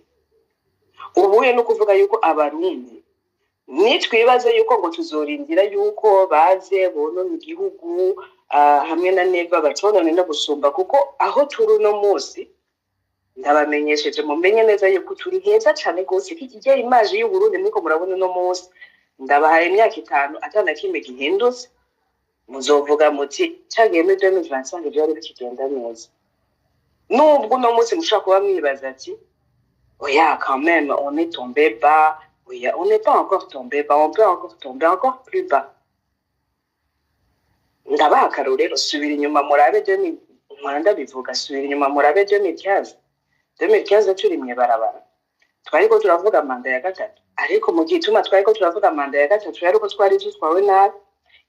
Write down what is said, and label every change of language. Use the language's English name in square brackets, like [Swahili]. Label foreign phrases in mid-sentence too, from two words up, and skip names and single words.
[Rundi] Ubuye no kuvuga yuko Abarundi nitwibaze yuko ngo tuzorindira yuko baze bonona igihugu hamwe na Neva baconone no gusumba, kuko aho turi no munsi ndabamenyesheje mumenye neza yuko turi heza cyane gose. Kikigera image y'u Burundi niko murabona no munsi, ndabahaye imyaka 5 atana kimwe gihindutse, muzovuga muti cyagiye muri 2025 byari bikigenda neza. Nubwo no munsi mushaka kuba mwibaza ati oya [French] quand même on est tombé bas, oya on n'est pas encore tombé bas, on peut encore tomber encore plus bas. [Rundi] Ndabaha karorero, subira inyuma murabe 2015 turimye barabara, twariko turavuga manda ya gatatu, ariko mu gituma twariko turavuga manda ya gatatu yariko twari tutwawe nabi.